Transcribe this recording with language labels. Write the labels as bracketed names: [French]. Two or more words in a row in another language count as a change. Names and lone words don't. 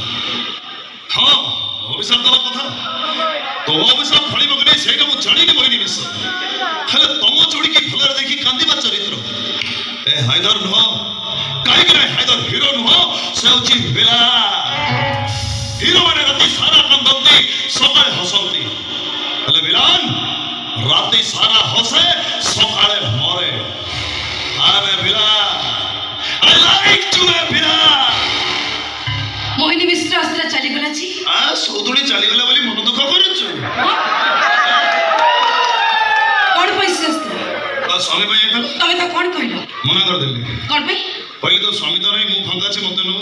[Odia] ହଁ ଅଭିଶାପ ଦେବା କଥା, ତୋ ଅଭିଶାପ ଫଳିବ କି ନାହିଁ ସେଇଟା ମୁଁ ଜାଣିନି ବହିନି ବିଷ, ହେଲେ ତମ ଯୋଡ଼ିକି ଭଲରେ ଦେଖି କାନ୍ଦିବା ଚରିତ୍ର ଏ ହାଇଦର ନୁହଁ। କାହିଁକି ନା ହାଇଦର ହିରୋ ନୁହଁ, ସେ ହେଉଛି ଭିଲାନ। ହିରୋ ମାନେ ରାତି ସାରା କାନ୍ଦନ୍ତି, ସକାଳେ ହସନ୍ତି, ହେଲେ ଭିଲାନ ରାତି ସାରା ହସେ, ସକାଳେ ମରେ। ଆମେ ଭିଲାନ, [English] I like to be ଭିଲାନ। [Odia] ମୋହିନୀ ମିଶ୍ର ଆସିଲା ଚାଲିଗଲା ଜି। ସୌଦୁଣୀ ଚାଲିଗଲା ବୋଲି ମନ ଦୁଃଖ କରୁଛୁ? କଣ ପାଇଁ ସେ ଆସିଥିଲା? ସ୍ୱାମୀ ପାଇଁ ଯାଇଥିଲା, ତମେ ତ କଣ କହିଲ? ମନା କରିଦେଲି। କଣ ପାଇଁ? କହିଲି ତ ସ୍ୱାମୀ ତ ନାହିଁ, ମୁଁ ଫାଙ୍କା ଅଛି, ମତେ ନଉ।